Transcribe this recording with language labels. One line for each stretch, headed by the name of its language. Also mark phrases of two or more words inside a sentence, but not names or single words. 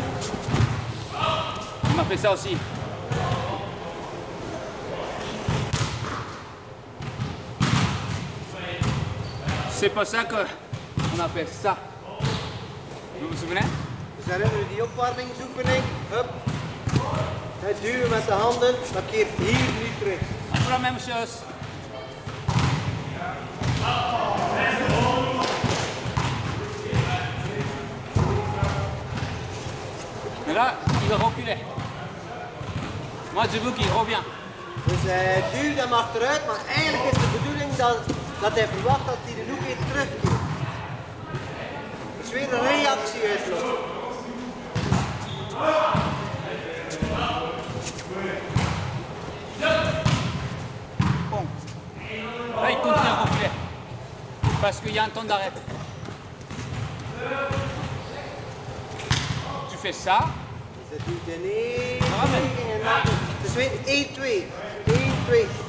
French: On m'a fait ça aussi. C'est pour ça qu'on a fait ça. Vous vous souvenez?
Dutch: Dus herinneren we die opwarmingsoefening. Hup. Het duwen met de handen, dat keert hier nu terug.
French: On fait la même chose. Mais là, il va reculer. Moi, je veux qu'il revient.
Dutch: Dus hij duwt hem achteruit, maar eigenlijk is de bedoeling dat hij verwacht dat hij de hoek weer terugkeert. Dus weer een reactie uitlopen.
French: Bon. Là, il continue à reculer. Parce qu'il y a un temps d'arrêt. Tu fais ça.
Dutch: Dus hij duwt in één Ramen. richting en dan. Dus weer 1-2. 1-2.